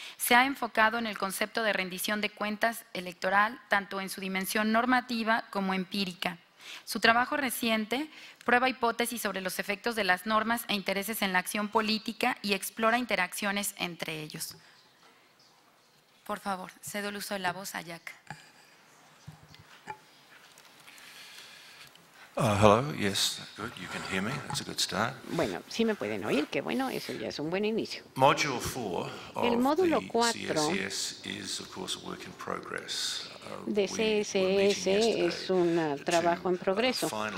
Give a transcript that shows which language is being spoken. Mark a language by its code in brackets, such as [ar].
[es] Se ha enfocado en el concepto de rendición de cuentas electoral, tanto en su dimensión normativa como empírica. Su trabajo reciente prueba hipótesis sobre los efectos de las normas e intereses en la acción política y explora interacciones entre ellos. Por favor, cedo el uso de la voz a Jack. [en] Hello, yes, good, you can hear me, that's a good start. [es] Bueno, sí me pueden oír, que bueno, eso ya es un buen inicio. [en] Module 4 [es] El módulo [en] of the 4 CSS is, of course, a work in progress. [es] de CSS es un trabajo en progreso.